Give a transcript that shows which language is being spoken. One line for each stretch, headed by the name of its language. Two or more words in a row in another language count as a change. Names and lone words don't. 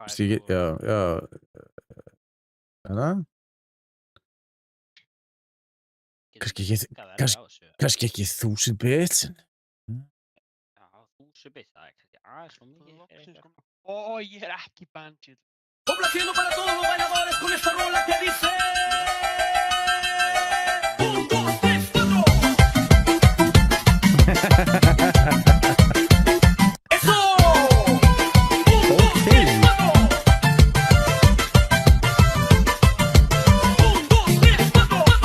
Icelandic: veist ég, já. Þannig? Kannski ekki 1000 bits. Já, 1000 bits, það er kannski aðeins svo mikið fyrir Loksins ykkur. kom. Ég er ekki Banshee.
Spanish: Complaciendo para todos los bailadores con esta rola que dice. 1, 2, 3, 4. ¡Eso! 1, 2, 3, 4. 1, 2, 3, 4.